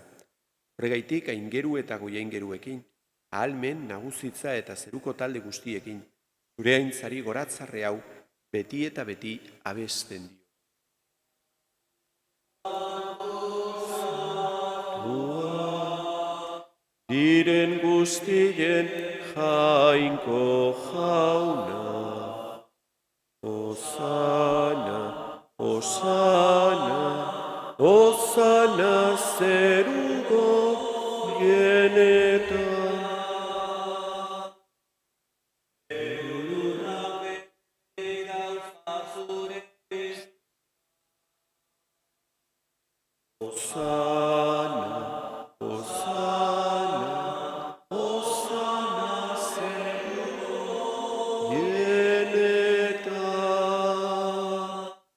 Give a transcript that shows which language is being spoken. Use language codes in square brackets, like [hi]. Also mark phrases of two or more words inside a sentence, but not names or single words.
[eu] Horregaitik aingeru eta goiaingeruekin, ahalmen, nagusitza eta zeruko talde guztiekin, zure aintzari goratzarre hau beti eta beti abesten dio. Diren guztien jainko jauna, Osana, Osana, Osana zeruko genetan. Osana, Osana, Osana zeruko genetan.